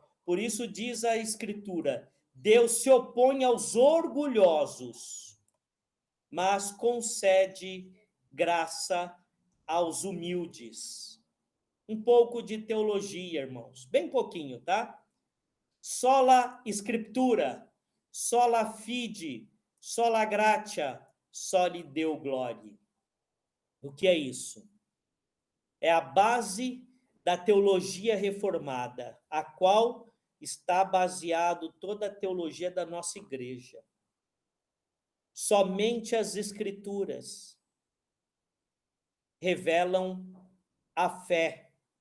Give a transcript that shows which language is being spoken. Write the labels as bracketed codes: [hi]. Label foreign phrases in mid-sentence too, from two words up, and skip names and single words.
[pt] Por isso diz a Escritura: Deus se opõe aos orgulhosos, mas concede graça aos humildes. Um pouco de teologia, irmãos, bem pouquinho, tá? [la] Sola Scriptura, sola fide, sola gratia, soli Deo gloria. [pt] O que é isso? É a base da teologia reformada, a qual está baseado toda a teologia da nossa igreja. Somente as Escrituras revelam a fé.